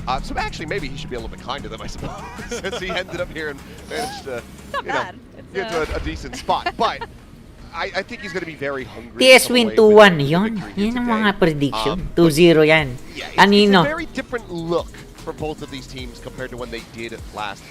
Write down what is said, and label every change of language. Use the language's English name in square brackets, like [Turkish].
[English] So actually, maybe he should be a little bit kind to them, I suppose, since he ended up here and managed to, get to a decent spot. But I think he's going to be very hungry. [Filipino] TS win 2-1, yun ang mga prediction. 2-0 yan. Anino? [English] It's a very different look for both of these teams compared to when they did last.